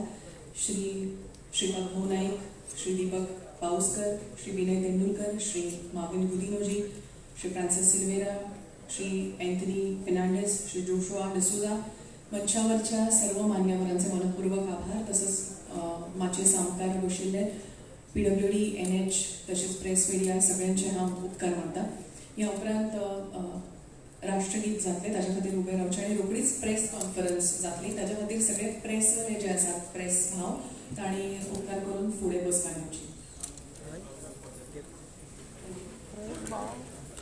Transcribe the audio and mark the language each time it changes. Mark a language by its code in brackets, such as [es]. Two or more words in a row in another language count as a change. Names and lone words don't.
[mr] श्रीपाद भाऊ नाईक, श्री दीपक पाउसकर, श्री विनय तेंडुलकर, श्री मार्विन गुदिनोजी, श्री फ्रान्सिस सिल्वेरा, श्री एंथनी फर्नांडिस, श्री जोशुआ डिसूजा, मंचावरच्या सर्व मान्यवरांचे मनपूर्वक आभार. [kok] तसंच माचे सामकार गोशिल्ले PWD, NH तसेच [en] press media [kok] सगळ्यांचे हांव उपकार मानता. ह्या उपरांत राष्ट्रगीत जातले ताच्या खातीर उबे रावचे आनी रोखडीच [en] press conference [kok] जातली. ताच्या खातीर सगळे प्रेस जे आसात प्रेस भाव तांणी उपकार करून फुडें बसपाक येवची.